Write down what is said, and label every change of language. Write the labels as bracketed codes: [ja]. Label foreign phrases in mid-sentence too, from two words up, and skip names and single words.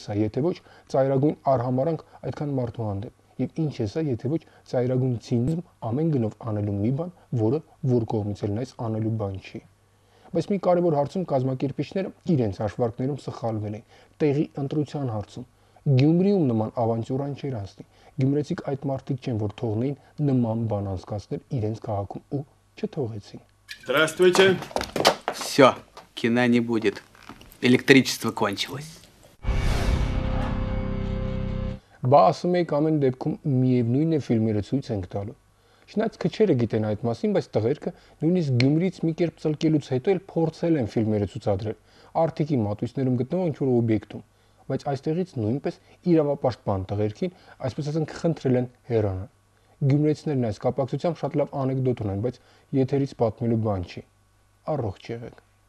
[hy] սա, եթե ոչ ծայրագույն արհամարանք այդքան մարդու հանդեպ, եւ ինչ է սա, եթե ոչ ծայրագույն ցինիզմ ամեն գնով անելու մի բան, որը որ կողմից էլ նայած անելու բան չի։ Բայց մի կարևոր հարցում կազմակերպիչները իրենց հաշվարկներում սխալվել են, տեղի ընտրության հարցում։ Գյումրիում նման ավանտյուրան չէր անցնի։ Գյումրեցիք այդ մարդիկ չեն, որ թողնեին նման բան անցկացնել իրենց քաղաքում ու չթողեցին։ [ru] Здравствуйте. Все, кино не будет. Электричество кончилось. [hy] Բա ասում եք ամեն դեպքում միևնույն է ֆիլմերը ցույց ենք տալու։ Չնայած քչերը գիտեն այդ մասին, բայց տղերքը նույնիսկ Գյումրիից մի կերպ ծլկելուց հետո էլ փորձել են ֆիլմերը ցուցադրել, արդիկի մատույցներում գտնվող ինչ-որ օբյեկտում, բայց այստեղից նույնպես իրավապաշտպան տղերքին, այսպես ասենք, խնդրել են հեռանալ։ Գյումրեցիներն այս կապակցությամբ շատ լավ անեկդոտ ունեն, բայց եթերից պատմելու բան չի։ Առողջ եղեք։